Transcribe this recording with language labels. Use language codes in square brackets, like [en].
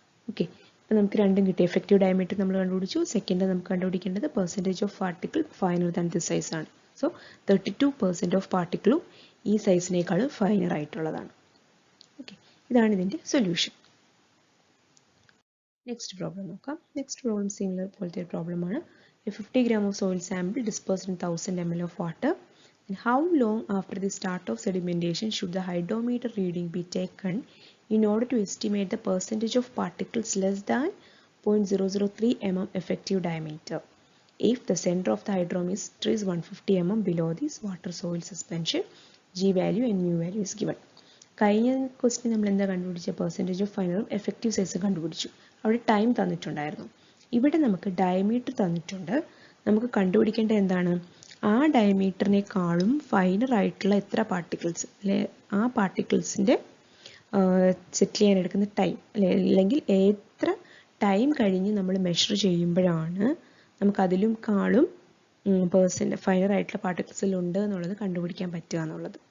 [ml] Okay, അപ്പോൾ നമുക്ക് രണ്ടും കിട്ടി. എഫക്റ്റീവ് ഡയമീറ്റർ നമ്മൾ കണ്ടുപിടിച്ചു. സെക്കൻഡ് നമുക്ക് കണ്ടുപിടിക്കേണ്ടത് percentage of particle finer than this size ആണ്. സോ 32% ഓഫ് പാർട്ടിക്കിളും ഈ സൈസിനേക്കാളും ഫൈനർ ആയിട്ടുള്ളതാണ്. ഓക്കെ, ഇതാണ് ഇതിൻ്റെ സൊല്യൂഷൻ. നെക്സ്റ്റ് പ്രോബ്ലം നോക്കാം. നെക്സ്റ്റ് പ്രോബ്ലം സിമിലർ പോലത്തെ ഒരു പ്രോബ്ലമാണ്. [en] A 50 gram of soil sample dispersed in 1000 ml of water. And how long after the start of sedimentation should the hydrometer reading be taken in order to estimate the percentage of particles less than 0.003 mm effective diameter if the center of the hydrometer is 150 mm below this water soil suspension? G value and mu value is given. [ml] കഴിഞ്ഞ question നമ്മൾ എന്താ കണ്ടുപിടിച്ച? Percentage of ഫൈനറും effective size കണ്ടുപിടിച്ചു. അവിടെ time തന്നിട്ടുണ്ടായിരുന്നു. ഇവിടെ നമുക്ക് diameter തന്നിട്ടുണ്ട്. നമുക്ക് കണ്ടുപിടിക്കേണ്ടത് എന്താണ്? ആ ഡയമീറ്ററിനേക്കാളും ഫൈനർ ആയിട്ടുള്ള എത്ര പാർട്ടിക്കിൾസ്, അല്ലെ ആ പാർട്ടിക്കിൾസിൻ്റെ സെറ്റിൽ ചെയ്യാൻ എടുക്കുന്ന ടൈം, അല്ലെങ്കിൽ എത്ര ടൈം കഴിഞ്ഞ് നമ്മൾ മെഷർ ചെയ്യുമ്പോഴാണ് നമുക്ക് അതിലും കാളും ഫൈനർ ആയിട്ടുള്ള പാർട്ടിക്കിൾസിലുണ്ട് എന്നുള്ളത് കണ്ടുപിടിക്കാൻ പറ്റുക എന്നുള്ളത്.